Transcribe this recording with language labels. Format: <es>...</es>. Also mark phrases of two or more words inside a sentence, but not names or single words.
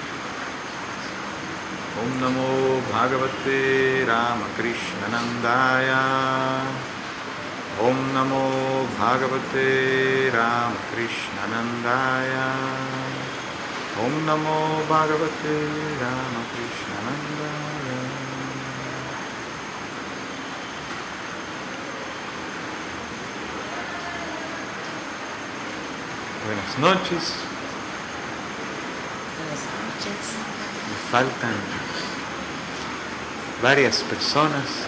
<sa>Om Namo Bhagavate Ramakrishna Nandaya. Om Namo Bhagavate Ramakrishna Nandaya. Om Namo Bhagavate Ramakrishna Nandaya.</sa> <es>Buenas noches. Buenas noches. Me faltan varias personas.</es>